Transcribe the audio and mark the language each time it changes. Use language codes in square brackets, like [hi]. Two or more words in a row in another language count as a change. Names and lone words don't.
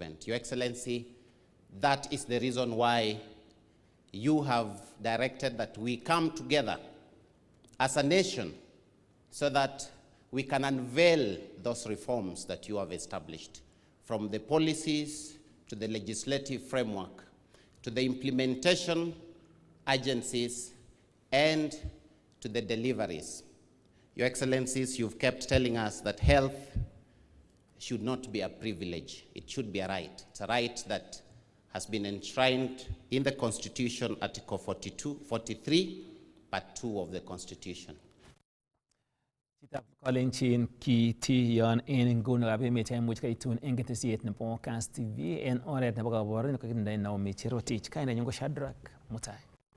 [en] Your Excellency, that is the reason why you have directed that we come together as a nation so that we can unveil those reforms that you have established, from the policies to the legislative framework, to the implementation agencies, and to the deliveries. Your Excellencies, you've kept telling us that health should not be a privilege. It should be a right. It's a right that has been enshrined in the Constitution, Article 43, Part 2 of the Constitution. [kln] Kalenjin ki tiyon en nguni rabi mecha much kay tun engete siet na po Kass TV en oret na baka borin ko kinday na umichiro teach kaina nyungo Shadrack Mutai.